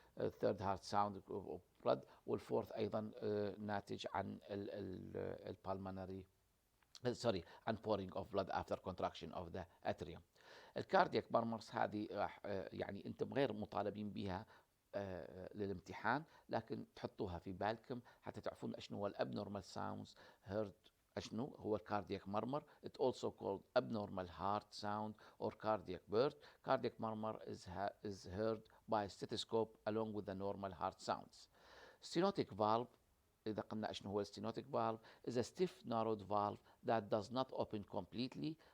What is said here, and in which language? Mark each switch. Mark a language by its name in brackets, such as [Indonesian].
[English] third heart sound of blood، [Arabic] والفورث أيضا ناتج عن [English] pulmonary and pouring of blood after contraction of the atrium. [Arabic] الكاردياك مارمرز هذه راح يعني انتم غير مطالبين بها للامتحان، لكن تحطوها في بالكم حتى تعرفون اشنو هو الابنورمال ساوندز هيرد. اشنو هو الكاردياك مارمر؟ [English] It also called abnormal heart sound or cardiac burst. Cardiac murmur is heard by stethoscope along with the normal heart sounds. Stenotic valve، [Arabic] إذا قلنا اشنو هو [English] stenotic valve, is a stiff narrowed valve that does not open completely.